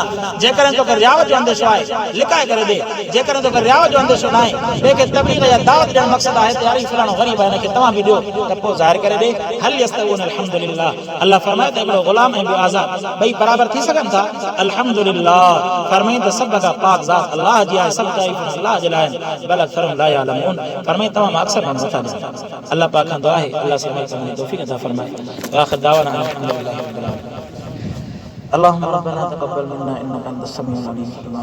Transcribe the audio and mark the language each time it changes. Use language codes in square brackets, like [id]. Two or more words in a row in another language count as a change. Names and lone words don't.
[sd] जेकॾहिं तोखे रियाव जो अंदेशो आहे लिकाए करे ॾे जेकॾहिं तोखे रियाव जो अंदेशो न आहे ॿिए खे तबलीग या दावत ॾियणु मक़सदु आहे त यार फलाणो ग़रीब आहे हिनखे तव्हां बि ॾियो त पोइ ज़ाहिर करे ॾे [ar] هل يستوون [sd] अल्हम्दुलिल्लाह। अल्लाह फरमाए त हिकिड़ो ग़ुलाम ऐं ॿियो आज़ाद ॿई बराबरि थी सघनि था अल्हम्दुलिल्लाह। फरमाई त सभ खां पाक ज़ात अल्लाह जी आहे सभु तारीफ़ अल्लाह जे लाइ [ar] بل أكثرهم لا يعلمون. [sd] फरमाई तमाम अक्सर माण्हू नथा ॼाणनि। अल्लाह पाक खां दुआ आहे अल्लाह से तौफीक़ अता फरमाए। [ar] آخر دعوانا الحمد لله رب العالمين. اللهم ربنا تقبل منا انك انت السميع العليم